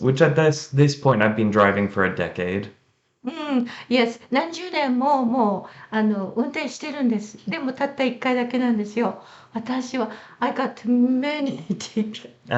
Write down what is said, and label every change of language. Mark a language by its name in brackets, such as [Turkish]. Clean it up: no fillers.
[English] Which at this point I've been driving for a decade. Yes. [Japanese] 何十年も運転してるんです。でもたった一回だけなんですよ。私は、 [English] I got many tickets.